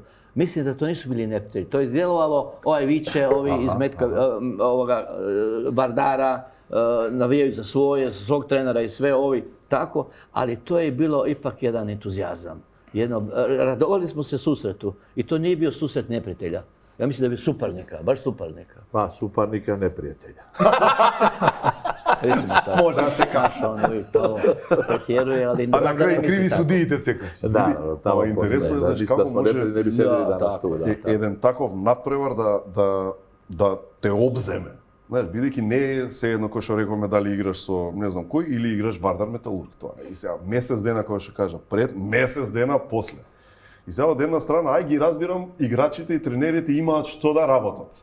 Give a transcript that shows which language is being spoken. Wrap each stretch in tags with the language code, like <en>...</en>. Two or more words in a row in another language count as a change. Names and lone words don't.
<sr>Mislim da to nisu bili neprijatelji. To je djelovalo, ovaj viče, ovi iz Metka, Vardara, navijaju za svoje, za svog trenera i sve ovi, tako. Ali to je bilo ipak jedan entuzijazam. Radovali smo se susretu i to nije bio susret neprijatelja. Ja mislim da je bio suparnika, baš suparnika. Pa, suparnika neprijatelja. Recimo to.</sr> <mk>Може да се каже.</mk> <sr>Ono uvijek malo pretjeruje, ali</sr> <mk>А на</mk> <sr>znam da</sr> <mk>крај</mk> <sr>ne</sr> <mk>криви</mk> <sr>misli tako.</sr> <mk>судиите секогаш.</mk> <sr>Da, tamo</sr> <mk>интересно е,</mk> <sr>da</sr> <mk>знаеш,</mk> <sr>mislim</sr> <mk>како</mk> <sr>da smo</sr> <mk>може-</mk> <sr>ne bi sedeli Da, danas tako. tu. Da.</sr> <mk>Еден таков надпревар да те обземе. Знаеш, бидејќи не е се едно кој што рековме дали играш со не знам кој или играш Вардар Металург тоа. И сега месец дена кој што кажа пред, месец дена после. И сега од една страна ај ги разбирам, играчите и тренерите имаат што да работат.</mk>